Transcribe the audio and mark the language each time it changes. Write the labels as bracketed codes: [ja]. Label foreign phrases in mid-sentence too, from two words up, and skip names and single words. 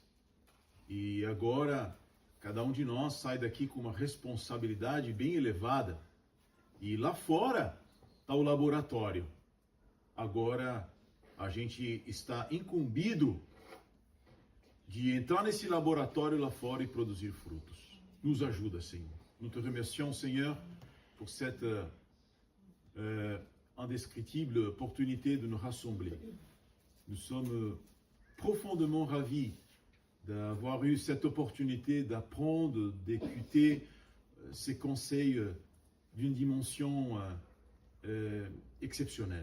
[pt] E agora, cada um de nós sai daqui com uma responsabilidade bem elevada. E lá fora está o laboratório. Agora a gente está incumbido de entrar nesse laboratório lá fora e produzir frutos. Nos ajuda, Senhor. [fr] Nous te remercions, Seigneur, pour cette indescriptible opportunité de nous rassembler. Nous sommes profondément ravis d'avoir eu cette opportunité d'apprendre, d'écouter ces conseils d'une dimension exceptionnelle.